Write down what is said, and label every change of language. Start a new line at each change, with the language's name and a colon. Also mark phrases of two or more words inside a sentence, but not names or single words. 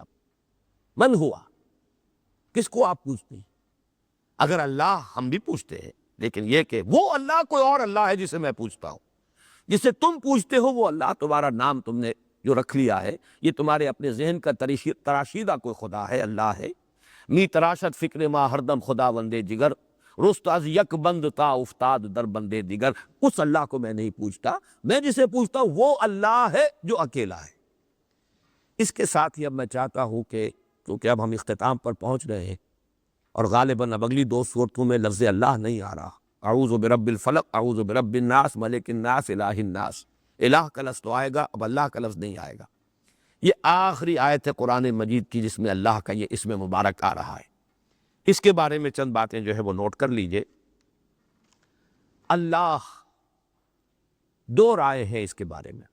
Urdu: من ہوا، کس کو آپ پوچھتے ہیں؟ اگر اللہ ہم بھی پوچھتے ہیں، لیکن یہ کہ وہ اللہ کوئی اور اللہ ہے جسے میں پوچھتا ہوں، جسے تم پوچھتے ہو وہ اللہ، تمہارا نام تم نے جو رکھ لیا ہے، یہ تمہارے اپنے ذہن کا تراشیدہ کوئی خدا ہے، اللہ ہے۔
Persian: می تراشت فکر ما ہردم خدا بندے جگر، رست از یک بند تا افتاد در بندے دیگر۔
Urdu: اس اللہ کو میں نہیں پوچھتا، میں جسے پوچھتا ہوں وہ اللہ ہے جو اکیلا ہے۔ اس کے ساتھ ہی اب میں چاہتا ہوں کہ کیونکہ اب ہم اختتام پر پہنچ رہے ہیں اور غالباً اب اگلی 2 صورتوں میں لفظ اللہ نہیں آ رہا،
Arabic: اعوذ برب الفلق، اعوذ برب الناس، ملک الناس، الہ الناس،
Urdu: الہ کا لفظ تو آئے گا، اب اللہ کا لفظ نہیں آئے گا۔ یہ آخری آیت ہے قرآن مجید کی جس میں اللہ کا یہ اسم مبارک آ رہا ہے۔ اس کے بارے میں چند باتیں جو ہے وہ نوٹ کر لیجئے۔ اللہ، 2 رائے ہیں اس کے بارے میں۔